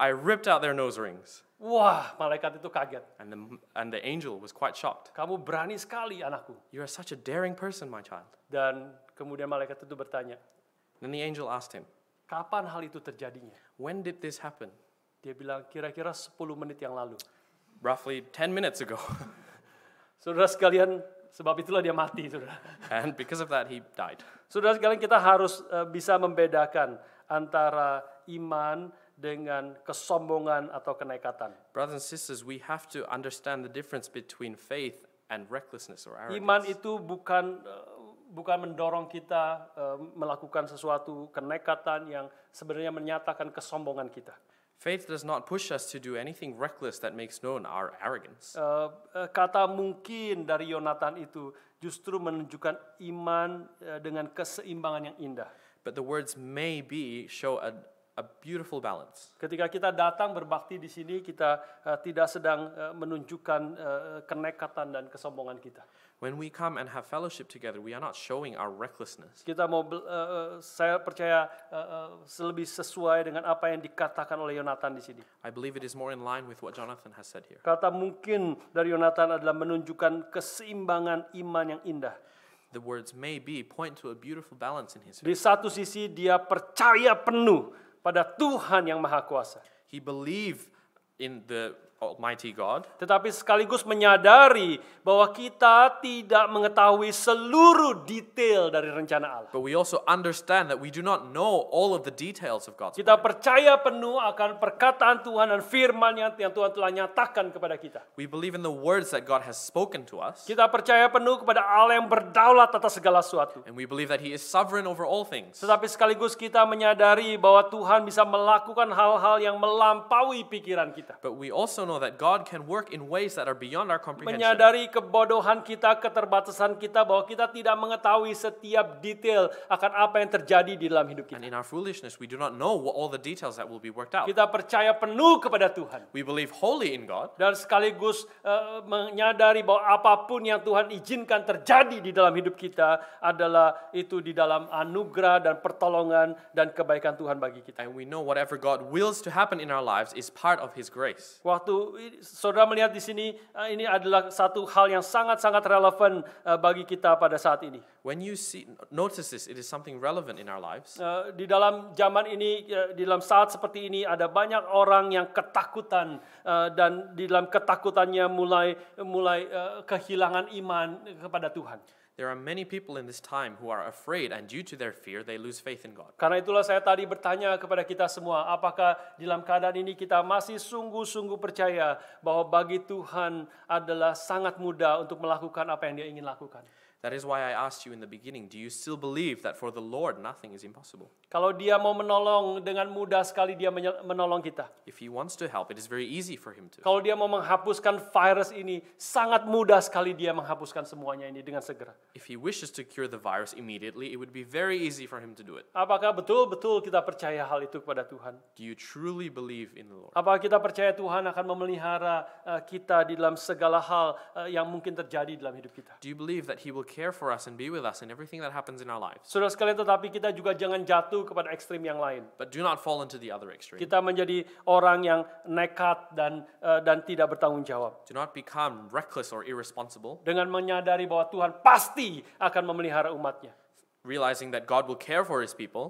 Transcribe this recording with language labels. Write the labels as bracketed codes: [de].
[en] I ripped out their nose rings. [id] Wah, malaikat itu kaget. [en] And the angel was quite shocked. [id] Kamu berani sekali, anakku. [en] You are such a daring person, my child. [id] Dan kemudian malaikat itu bertanya, [en] Then the angel asked him, [id] kapan hal itu terjadinya? [en] when did this happen? [id] Dia bilang, kira-kira 10 menit yang lalu. [en] Roughly 10 minutes ago. [id] Saudara sekalian, sebab itulah dia mati, saudara. [en] And because of that, he died. [id] Saudara sekalian, kita harus bisa membedakan antara iman dengan kesombongan atau kenekatan. [en] Brothers and sisters, we have to understand the difference between faith and recklessness or arrogance. [id] Iman itu bukan mendorong kita melakukan sesuatu kenekatan yang sebenarnya menyatakan kesombongan kita. [en] Faith does not push us to do anything reckless that makes known our arrogance. [id] Kata mungkin dari Yonatan itu justru menunjukkan iman dengan keseimbangan yang indah. [en] But the words maybe show a beautiful balance. [id] Ketika kita datang berbakti di sini, kita tidak sedang menunjukkan kenekatan dan kesombongan kita. [en] When we come and have fellowship together, we are not showing our recklessness. [id] Kita saya percaya lebih sesuai dengan apa yang dikatakan oleh Yonatan di sini. [en] I believe it is more in line with what Jonathan has said here. [id] Kata mungkin dari Yonatan adalah menunjukkan keseimbangan iman yang indah. [en] The words maybe point to a beautiful balance in his [id] Di [en] faith. [id] satu sisi dia percaya penuh pada Tuhan yang Maha Kuasa. [en] He believed in the Almighty God, [id] Tetapi sekaligus menyadari bahwa kita tidak mengetahui seluruh detail dari rencana Allah. [en] but we also understand that we do not know all of the details of God's [id] Kita [en] plan. [id] percaya penuh akan perkataan Tuhan dan firman-Nya yang Tuhan telah nyatakan kepada kita. [en] We believe in the words that God has spoken to us, [id] Kita percaya penuh kepada Allah yang berdaulat atas segala sesuatu. [en] and we believe that He is sovereign over all things. [id] Tetapi sekaligus kita menyadari bahwa Tuhan bisa melakukan hal-hal yang melampaui pikiran kita. [en] But we also know that God can work in ways that are beyond our comprehension. [id] Menyadari kebodohan kita, keterbatasan kita, bahwa kita tidak mengetahui setiap detail akan apa yang terjadi di dalam hidup [en] And [id] kita. [en] in our foolishness, we do not know all the details that will be worked out. [id] Kita percaya penuh kepada Tuhan. [en] We believe wholly in God, [id] Dan sekaligus menyadari bahwa apapun yang Tuhan izinkan terjadi di dalam hidup kita adalah itu di dalam anugerah dan pertolongan dan kebaikan Tuhan bagi kita. [en] and we know whatever God wills to happen in our lives is part of His grace. [id] Waktu saudara melihat di sini, ini adalah satu hal yang sangat-sangat relevan bagi kita pada saat ini. [en] When you notice this, it is something relevant in our lives. [id] Di dalam zaman ini, di dalam saat seperti ini, ada banyak orang yang ketakutan dan di dalam ketakutannya mulai kehilangan iman kepada Tuhan. [en] There are many people in this time who are afraid, and due to their fear, they lose faith in God. [id] Karena itulah saya tadi bertanya kepada kita semua, apakah di dalam keadaan ini kita masih sungguh-sungguh percaya bahwa bagi Tuhan adalah sangat mudah untuk melakukan apa yang Dia ingin lakukan. [en] That is why I asked you in the beginning, do you still believe that for the Lord nothing is impossible? [id] Kalau Dia mau menolong, dengan mudah sekali Dia menolong kita. [en] If He wants to help, it is very easy for Him to. [id] Kalau Dia mau menghapuskan virus ini, sangat mudah sekali Dia menghapuskan semuanya ini dengan segera. [en] If He wishes to cure the virus immediately, it would be very easy for Him to do it. [id] Apakah betul-betul kita percaya hal itu kepada Tuhan? [en] Do you truly believe in the Lord? [id] Apakah kita percaya Tuhan akan memelihara kita di dalam segala hal yang mungkin terjadi dalam hidup kita? [en] Do you believe that He will care for us and be with us in everything that happens in our lives? [id] Saudara sekalian, tetapi kita juga jangan jatuh kepada ekstrim yang lain. [en] But do not fall into the other extreme. [id] Kita menjadi orang yang nekat dan tidak bertanggung jawab. [en] Do not become reckless or irresponsible, [id] Dengan menyadari bahwa Tuhan pasti akan memelihara umatnya. [en] realizing that God will care for His people.